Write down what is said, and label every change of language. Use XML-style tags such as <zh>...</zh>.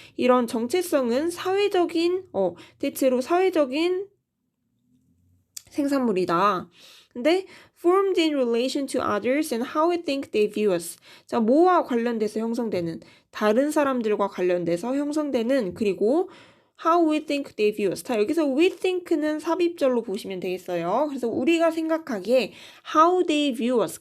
<ko>이런 정체성은 대체로 사회적인 생산물이다.</ko> <en>근데 formed in relation to others and how we think they view us.</en> <ko>자, 뭐와 관련돼서 형성되는 다른 사람들과 관련돼서 형성되는 그리고</ko> <en>how we think they view us.</en> <ko>자, 여기서 we think는 삽입절로 보시면 되겠어요. 그래서 우리가 생각하기에</ko> <en>how they view us.</en>